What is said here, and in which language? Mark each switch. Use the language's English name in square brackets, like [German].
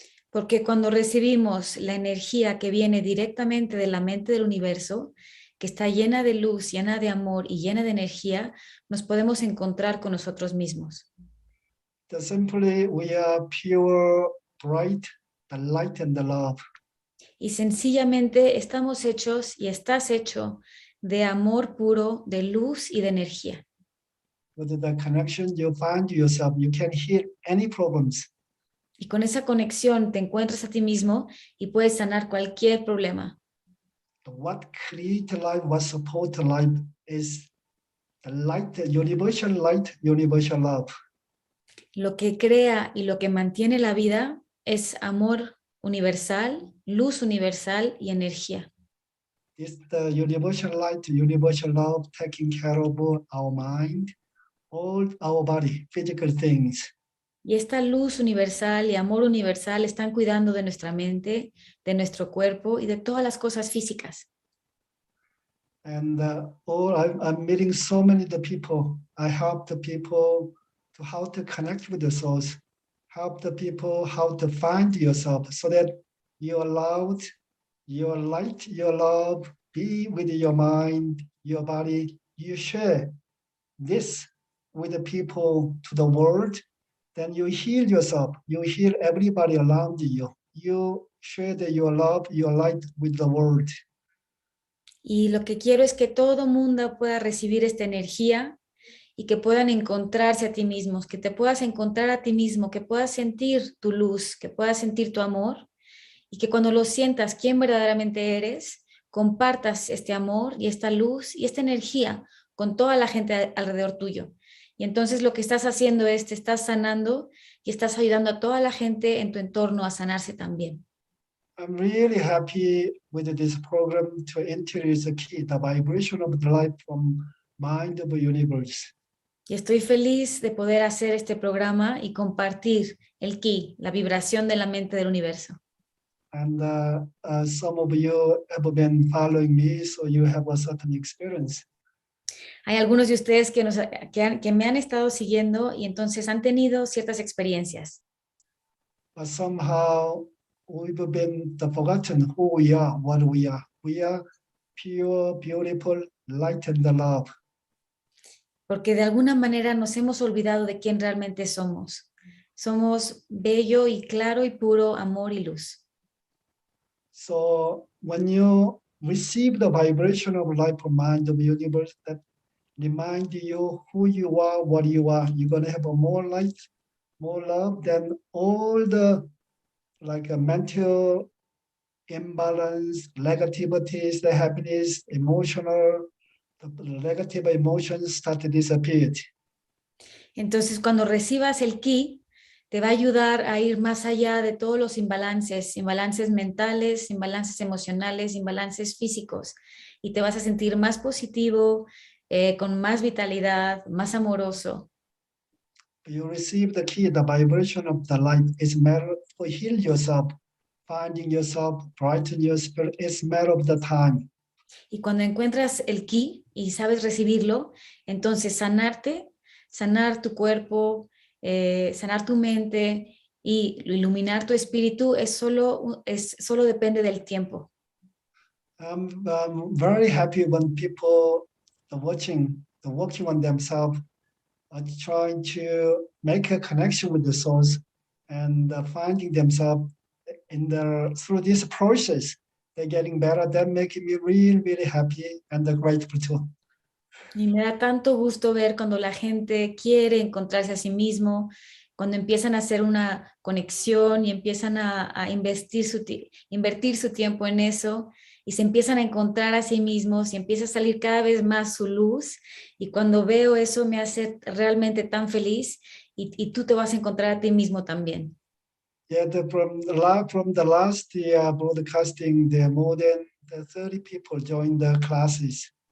[Spanish] Porque cuando recibimos la energía que viene directamente de la mente del universo, que está llena de luz, llena de amor y llena de energía, nos podemos encontrar con nosotros mismos. [English] That simply we are pure, bright, the light and the love. [Spanish] Y sencillamente estamos hechos y estás hecho de amor puro, de luz y de energía. [English] With the connection, you find yourself, you can heal any problems. [Spanish] Y con esa conexión te encuentras a ti mismo y puedes sanar cualquier problema. [English] What create life, what support life is the light, the universal light, universal love. [Spanish] Lo que crea y lo que mantiene la vida es amor universal, luz universal y energía. [English] It's the universal light, universal love taking care of our mind, all our body, physical things. [Spanish] Y esta luz universal y amor universal están cuidando de nuestra mente, de nuestro cuerpo y de todas las cosas físicas. [English] And I'm meeting so many the people. I help the people to how to connect with the source, help the people how to find yourself so that you're allowed, your light, your love, be with your mind, your body. You share this with the people to the world, then you heal yourself. You heal everybody around you. You share your love, your light with the world. [Spanish] Y lo que quiero es que todo mundo pueda recibir esta energía y que puedan encontrarse a ti mismos, que te puedas encontrar a ti mismo, que puedas sentir tu luz, que puedas sentir tu amor y que cuando lo sientas quién verdaderamente eres, compartas este amor y esta luz y esta energía con toda la gente alrededor tuyo. Y entonces lo que estás haciendo es te estás sanando y estás ayudando a toda la gente en tu entorno a sanarse también. [English] I'm really happy with this program to introduce the key, the vibration of the life from mind of the universe. [Spanish] Y estoy feliz de poder hacer este programa y compartir el ki, la vibración de la mente del universo. [English] And some of you have been following me, so you have a certain experience. [Spanish] Hay algunos de ustedes que me han estado siguiendo y entonces han tenido ciertas experiencias. [English] But somehow we've been forgotten who we are, what we are. We are pure, beautiful, light and the love. [Spanish] Porque de alguna manera nos hemos olvidado de quién realmente somos. Somos bello y claro y puro amor y luz. [English] So when you receive the vibration of life from mind of the universe, that remind you who you are, what you are, you're going to have a more light, more love than all the like a mental imbalance, negativities, the happiness, emotional, the negative emotions start to disappear. [Spanish] Entonces, cuando recibas el ki, te va a ayudar a ir más allá de todos los imbalances, imbalances mentales, imbalances emocionales, imbalances físicos, y te vas a sentir más positivo, con más vitalidad, más amoroso. [English] You receive the key, the vibration of the light is matter for heal yourself, finding yourself, brighten your spirit, is matter of the time. [Spanish] Y cuando encuentras el ki y sabes recibirlo, entonces sanarte, sanar tu cuerpo, sanar tu mente y iluminar tu espíritu solo depende del tiempo. [English] I'm very happy when people are working on themselves, are trying to make a connection with the source and finding themselves through this process. They're getting better. That making me really, really happy and grateful too. [Spanish] Y me da tanto gusto ver cuando la gente quiere encontrarse a sí mismo, cuando empiezan a hacer una conexión y empiezan a invertir su tiempo en eso y se empiezan a encontrar a sí mismos y empieza a salir cada vez más su luz. Y cuando veo eso me hace realmente tan feliz y tú te vas a encontrar a ti mismo también. [English] Yeah, from the last year broadcasting, there are more than 30 people joined the classes.